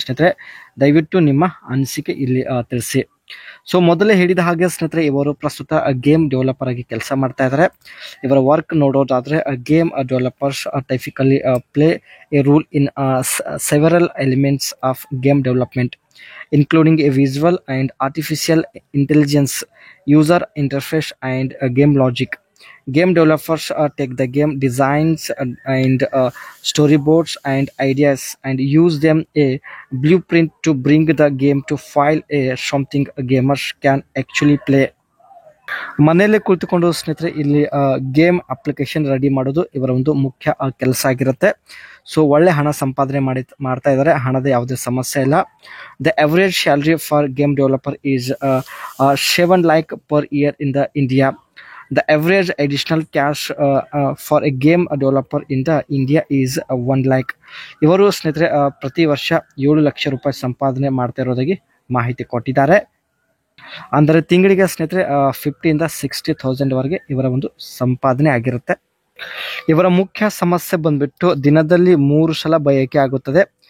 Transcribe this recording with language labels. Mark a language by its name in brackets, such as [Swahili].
[Kannada] ಸ್ನೇಹಿತರೆ ದಯವಿಟ್ಟು ನಿಮ್ಮ ಅನಿಸಿಕೆ ಇಲ್ಲಿ ತಿಳಿಸಿ. ಸೊ ಮೊದಲೇ ಹೇಳಿದ ಹಾಗೆ ಸ್ನೇಹಿತರೆ ಇವರು ಪ್ರಸ್ತುತ ಗೇಮ್ ಡೆವಲಪರ್ ಆಗಿ ಕೆಲಸ ಮಾಡ್ತಾ ಇದ್ದಾರೆ. ಇವರ ವರ್ಕ್ ನೋಡೋದಾದರೆ [English] Game developers typically play a role in several elements of game development including a visual and artificial intelligence, user interface and game logic. Game developers take the game designs and storyboards and ideas and use them a blueprint to bring the game to file a something gamers can actually play. [Kannada] ಮನೆಯಲ್ಲೇ ಕುಳಿತುಕೊಂಡು ಸ್ನೇಹಿತರೆ ಇಲ್ಲಿ game application ready ಮಾಡೋದು ಇವರ ಒಂದು ಮುಖ್ಯ ಕೆಲಸ ಆಗಿರುತ್ತೆ. ಸೊ ಒಳ್ಳೆ ಹಣ ಸಂಪಾದನೆ ಮಾಡ್ತಾ ಇದ್ದಾರೆ, ಹಣದ ಯಾವುದೇ ಸಮಸ್ಯೆ ಇಲ್ಲ. [English] The average salary for game developer is 7 lakh per year in the India. The average additional cash for a game developer in the India is 1 lakh. [Kannada] ಇವರು ಸ್ನೇಹಿತರೆ ಪ್ರತಿ ವರ್ಷ 7 ಲಕ್ಷ ರೂಪಾಯಿ ಸಂಪಾದನೆ ಮಾಡ್ತಾ ಇರೋದಾಗಿ ಮಾಹಿತಿ ಕೊಟ್ಟಿದ್ದಾರೆ. ಅಂದರೆ ತಿಂಗಳಿಗೆ ಸ್ನೇಹಿತರೆ 50,000 to 60,000 ವರೆಗೆ ಇವರ ಒಂದು ಸಂಪಾದನೆ ಆಗಿರುತ್ತೆ. ಇವರ ಮುಖ್ಯ ಸಮಸ್ಯೆ ಬಂದ್ಬಿಟ್ಟು ದಿನದಲ್ಲಿ 3 ಸಲ ಬಯಕೆ ಆಗುತ್ತದೆ.